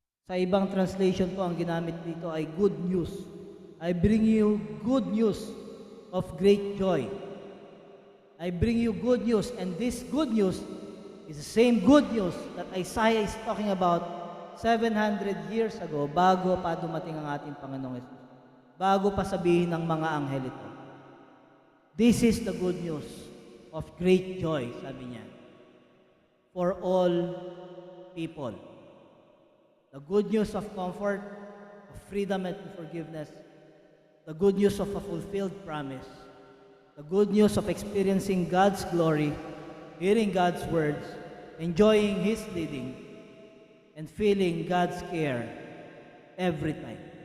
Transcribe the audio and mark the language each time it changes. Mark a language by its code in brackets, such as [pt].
[tl] Sa ibang translation po, ang ginamit dito ay [en] good news. I bring you good news of great joy. I bring you good news, and this good news is the same good news that Isaiah is talking about 700 years ago, [tl] bago pa dumating ang ating Panginoong Yesus. Bago pa sabihin ng mga anghel ito. [en] This is the good news of great joy, [tl] sabi niya, [en] for all people. The good news of comfort, of freedom and forgiveness, the good news of a fulfilled promise, the good news of experiencing God's glory, hearing God's words, enjoying His leading, and feeling God's care every time.